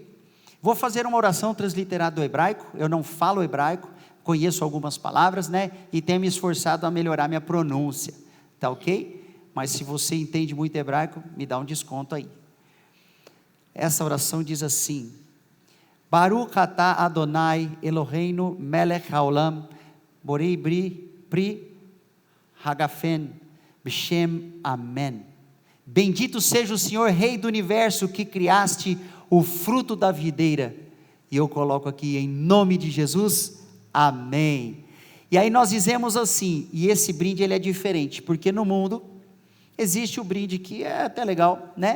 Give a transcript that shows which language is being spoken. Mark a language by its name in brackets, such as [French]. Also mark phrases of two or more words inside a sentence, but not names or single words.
[Portuguese] Vou fazer uma oração transliterada do hebraico. Eu não falo hebraico, conheço algumas palavras, né? E tenho me esforçado a melhorar minha pronúncia. Tá ok? Mas se você entende muito hebraico, me dá um desconto aí. Essa oração diz assim: [Hebrew] ברוך אתה אדוני אלוהינו מלך העולם בורא פרי הגפן בשם אמן. [Portuguese] Bendito seja o Senhor, Rei do Universo, que criaste o fruto da videira. E eu coloco aqui em nome de Jesus, amém. E aí nós dizemos assim, e esse brinde ele é diferente, porque no mundo existe o brinde que é até legal, né?